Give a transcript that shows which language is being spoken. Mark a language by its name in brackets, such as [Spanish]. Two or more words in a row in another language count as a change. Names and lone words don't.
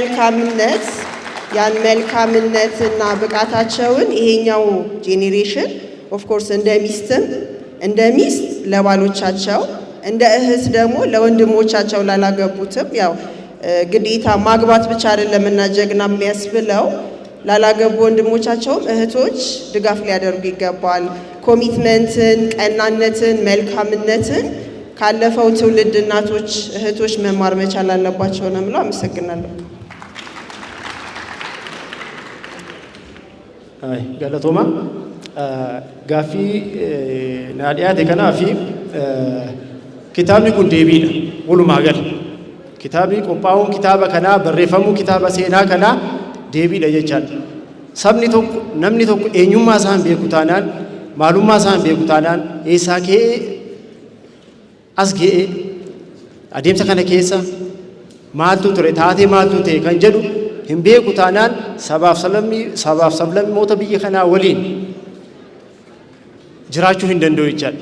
[Amharic] መልካምነትና ብቃታቸውን ይሄኛው ጄኔሬሽን [English] of course [Amharic] እንደ ሚስት ለባሎቻቸው፣ እንደ እህት ደግሞ ለወንድሞቻቸው ላላገቡትም ያው ግዴታ ማግባት ብቻ አይደለም እና ጀግና የሚያስብለው ላላገቡ ወንድሞቻቸውም እህቶች ድጋፍ ሊያደርጉ ይገባል። ኮሚትመንትን፣ ቀናነትን፣ መልካምነትን ካለፈው ትውልድ እናቶች፣ እህቶች መማር መቻል አለባቸው ነው የምለው። አመሰግናለሁ። [Oromo] galatoomaa gaaffii nadhiyaatte kanaafi kitaabni kun deebiidha walumaa gala kitaabni qophaa'uun kitaaba kanaa barreeffamuu kitaaba seenaa kanaa deebiidha jechaadha. Namni tokko eenyummaa isaa hin beeku taanaan, maalummaa isaa hin beeku taanaan, eessaa ka'ee as ga'ee adeemsa kana keessa maaltu ture, taatee maaltu ta'e kan jedhu hin beeku taanaan sabaaf sablammoota biyya kanaa waliin jiraachuu hin danda'u jechaadha.